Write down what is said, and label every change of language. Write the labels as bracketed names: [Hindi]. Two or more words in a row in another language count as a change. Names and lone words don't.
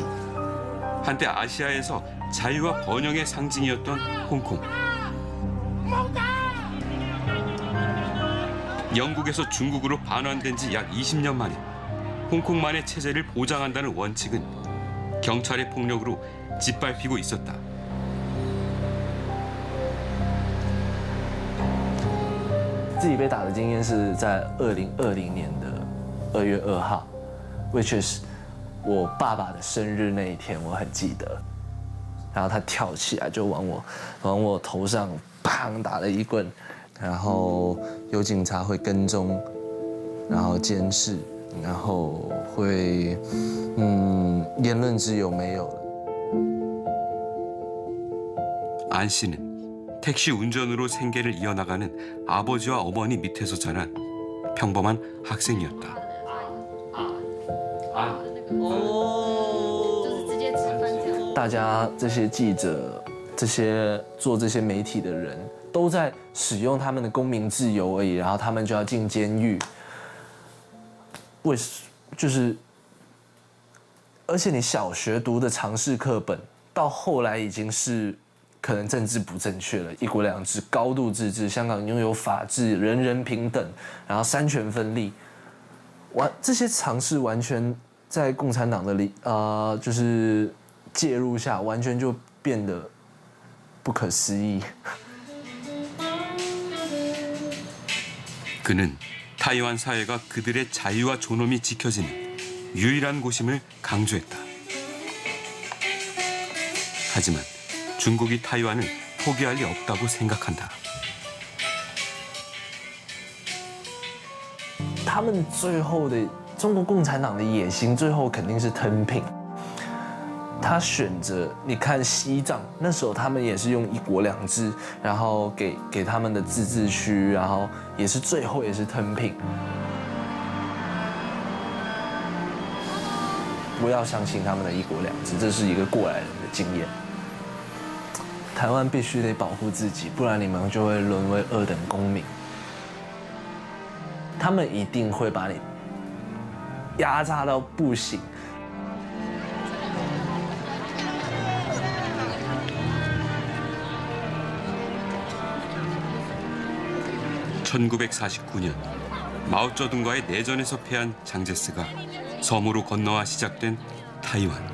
[Korean] 한때 아시아에서 자유와 번영의 상징이었던 홍콩. 영국에서 중국으로 반환된 지 약 20년 만에 홍콩만의 체제를 보장한다는 원칙은 경찰의 폭력으로 짓밟히고 있었다. [Chinese] 自己被打的经验是在2020年的2月2号 ， [English] which is [Chinese] 我爸爸的生日那一天，我很记得。然后他跳起来就往我头上砰打了一棍，然后有警察会跟踪，然后监视，然后会言论自由没有了。 [Korean] 안 씨는 택시 운전으로 생계를 이어나가는 아버지와 어머니 밑에서 자란 평범한 학생이었다. [Chinese] 大家这些记者、这些做这些媒体的人，都在使用他们的公民自由而已，然后他们就要进监狱。就是，而且你小学读的常识课本，到后来已经是可能政治不正确了，一国两制、高度自治，香港拥有法治、人人平等，然后三权分立，这些常识完全在共产党的就是介入下，完全就变得不可思议。 [Korean] 그는 타이완 사회가 그들의 자유와 존엄이 지켜지는 유일한 곳임을 강조했다. 하지만 중국이 타이완을 포기할 리 없다고 생각한다. [Chinese] 他们最后的中国共产党的野心，最后肯定是吞并。他选择，你看西藏那时候，他们也是用一国两制，然后给他们的自治区，然后也是最后也是吞并。不要相信他们的一国两制，这是一个过来人的经验。台湾必须得保护自己，不然你们就会沦为二等公民。他们一定会把你压榨到不行。 [Korean] 1949년 마오쩌둥과의 내전에서 패한 장제스가 섬으로 건너와 시작된 타이완.